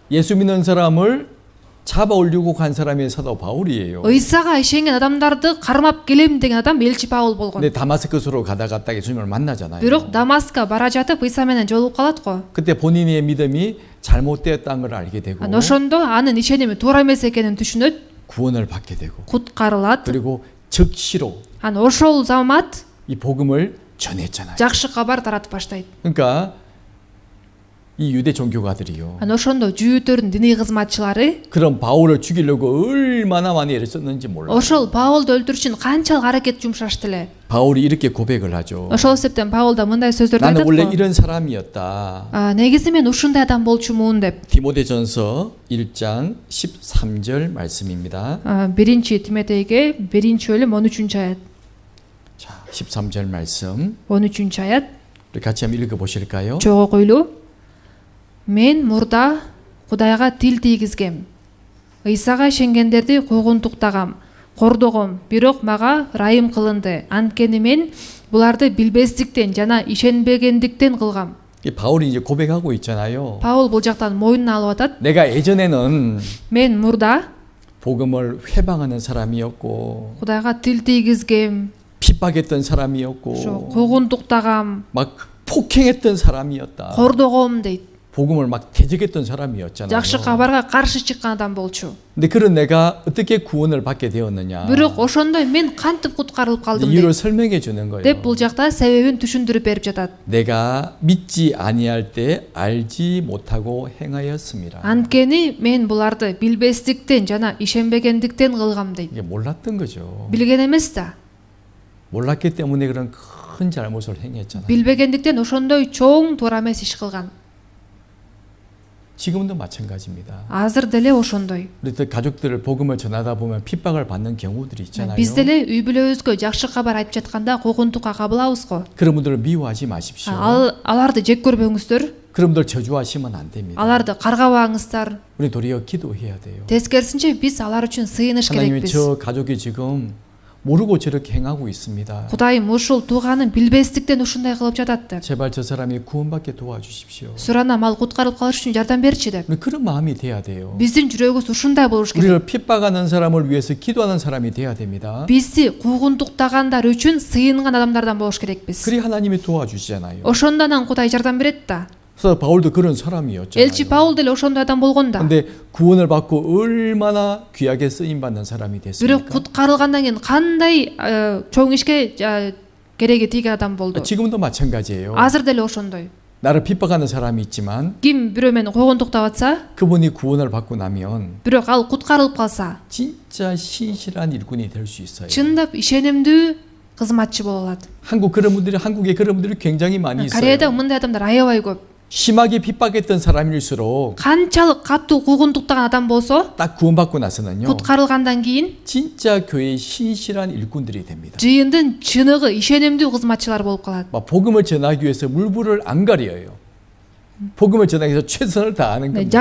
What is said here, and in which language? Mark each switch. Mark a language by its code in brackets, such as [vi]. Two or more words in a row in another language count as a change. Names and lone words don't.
[ko] 예수 믿는 사람을 잡아올리고 간 사람이 사도 바울이에요. [ky] ыйсага ишенген адамдарды кармап келем деген адам элчи Паул болгон. [ko] 근데 다마스커스로 가다가 딱 예수님을 만나잖아요. [ky] Бирок Дамаска бара жатып ыйса менен жолугуп калат го. [ko] 그때 본인의 믿음이 잘못되었다는 걸 알게 되고 [ky] Ошондо анын ишеними туура эмес экенин түшүнөт, [ko] 구원을 받게 되고 [ky] куткарылат. [ko] 그리고 즉시로 [ky] Анан ошол замат [ko] 이 복음을 전했잖아요. [ky] жакшы кабар таратып баштайт. [ko] 그러니까 이 유대 종교가들이요. [ky] Анан ошондо жүйүттөрдүн диний кызматчылары [ko] 그런 바울을 죽이려고 얼마나 많이 애를 썼는지 몰라요. [ky] ошол Паулду өлтүрүш үчүн канчалык аракет жумшашты эле. [ko] 바울이 이렇게 고백을 하죠. [ky] Ошол себептен Паул да мындай сөздөрдү [ko] 나는 [ky] айтат [ko] 원래 [ky] го. [ko] 이런 사람이었다. [ky] негизи мен ушундай адам болчумун деп. [ko] 디모데전서 1장 13절 말씀입니다. [ky] Биринчи Тимотейге 1-бөлүм 13 аят. [ko] 자, 13절 말씀 [ky] 13 аят. [ko] 우리 같이 한번 읽어 보실까요? [ky] Чогуу койлуу. Мен мурда Кудайга тил тийгизгем. Ыйсага ишенгендерди куугунтуктагам, кордогом, бирок мага ырайым кылынды. Анткени мен буларды билбестиктен жана ишенбегендиктен кылгам. [ko] 이 바울이 이제 고백하고 있잖아요. [ky] Паул бул жактан моюнуна алып атат. [ko] 내가 예전에는 [ky] Мен мурда [ko] 복음을 회방하는 사람이었고 [ky] Кудайга тил тийгизгем, [ko] 핍박했던 [ky] ошо [ko] 사람이었고 [ky] куугунтуктагам, [ko] 막 폭행했던 사람이었다. [ky] кордогом дейт. [ko] 복음을 막 대적했던 사람이었잖아요. [ky] Жакшы кабарга каршы чыккан адам болчу. [ko] 근데 그런 내가 어떻게 구원을 받게 되었느냐? [ky] Бирок ошондой мен кантип куткарылып калдым [ko] 이유를 [ky] деп. [ko] 설명해 주는 거예요. [ky] деп бул жакта себебин түшүндүрүп берип жатат. [ko] 내가 믿지 아니할 때 알지 못하고 행하였습니다. [ky] Анткени мен буларды билбестиктен жана ишенбегендиктен кылгам дейт. [ko] 이게 몰랐던 거죠. [ky] Билген эмес да. [ko] 몰랐기 때문에 그런 큰 잘못을 행했잖아요. [ky] Билбегендиктен ошондой чоң туура эмес иш кылган. [ko] 지금도 마찬가지입니다. [ky] Азыр деле ошондой. [ko] 우리 가족들을 복음을 전하다 보면 핍박을 받는 경우들이 있잖아요. [ky] Биз деле үй бүлөбүзгө жакшы кабар айтып жатканда куугунтукка кабылабыз го. [ko] 그런 분들을 미워하지 마십시오. [ky] Аларды жек көрбөңүздөр. [ko] 그런 분들 저주하시면 안 됩니다. [ky] Аларды каргабаңыздар. [ko] 우리 도리어 기도해야 돼요. [ky] Тескерисинче биз алар үчүн сыйыныш [ko] 하나님이 [ky] керекпиз. [ko] 저 가족이 지금 모르고 저렇게 행하고 있습니다. [ky] Кудайым ушул тууганын билбестиктен ушундай кылып жатат деп. [ko] 제발 저 사람이 구원받게 도와주십시오. [ky] Суранам ал куткарылып калыш үчүн жардам берчи деп. [ko] 우리 그런 마음이 돼야 돼요. [ky] Биздин жүрөгүбүз ушундай болуш керек. [ko] 우리를 핍박하는 사람을 위해서 기도하는 사람이 돼야 됩니다. [ky] Бизди куугунтуктагандар үчүн сыйынган адамдардан болуш керекпиз. [ko] 그리 하나님이 도와주시잖아요. [ky] Ошондон Кудай жардам берет да. [ko] 그래서 바울도 그런 사람이었잖아요. [ky] Элчи Паул деле ошондой адам болгон да. [ko] 근데 구원을 받고 얼마나 귀하게 쓰임 받는 사람이 [ky] Бирок [ko] 됐습니까? [ky] куткарылгандан кийин кандай чоң ишке кереги тийген адам болду. [ko] 지금도 마찬가지예요. [ky] Азыр деле ошондой. [ko] 나를 핍박하는 사람이 있지만 [ky] Ким бирөө мени куугунтуктап атса, [ko] 그분이 구원을 받고 나면 [ky] бирок ал куткарылып калса, [ko] 진짜 신실한 일꾼이 될 수 있어요. [ky] чындап ишенимдүү кызматчы боло алат. [ko] 한국에 그런 분들이 굉장히 많이 있어요. [ky] Кореяда мындай адамдар аябай көп. [ko] 심하게 핍박했던 사람일수록 [ky] канчалык катуу куугунтуктаган адам болсо, [ko] 딱 구원받고 나서는요. [ky] куткарылгандан кийин [ko] 진짜 교회의 신실한 일꾼들이 됩니다. [ky] жыйындын чыныгы ишенимдүү кызматчылар болуп калат. [ko] 막 복음을 전하기 위해서 물불을 안 가려요. 복음을 전하기 위해서 최선을 다하는 겁니다.